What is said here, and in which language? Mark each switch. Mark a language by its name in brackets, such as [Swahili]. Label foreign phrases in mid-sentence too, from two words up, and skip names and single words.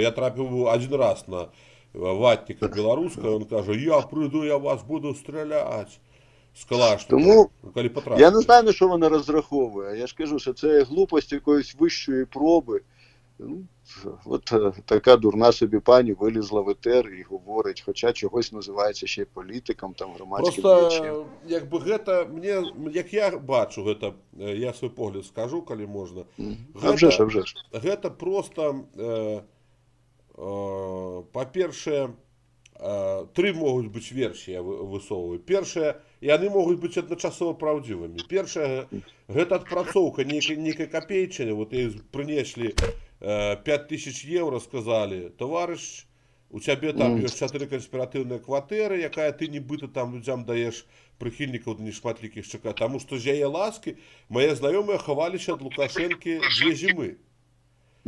[Ukrainian] Я трапив один раз на ватника білоруського, він каже, я прийду, я вас буду стріляти з калашником. Тому Коли потрапив. я не знаю, на що вона розраховує. Я ж кажу, що це глупость якоїсь вищої проби. Ну, от така дурна собі пані вилізла в етер і говорить, хоча чогось називається ще й політиком, там, громадським діячем. [Belarusian] Просто, якби гэта, як я бачу гэта, я свой погляд скажу, калі можна. [Ukrainian] А вже ж. [Belarusian] Гэта просто, па-першае, тры могуць быць версіі, я высоўваю. Першае, яны могуць быць адначасова праўдзівымі. Першае, гэта адпрацоўка нейкай капейчыны, [Russian] вот ей [Belarusian] прынеслі 5000 евро, [Russian] сказали, товарищ, [Belarusian] у цябе там ёсць 4 канспіратыўныя кватэры, якая ты нібыта там людзям даеш прыхільнікаў нешматлікіх ЧК, таму што з яе ласкі мае знаёмыя хаваліся ад Лукашэнкі 2 зімы.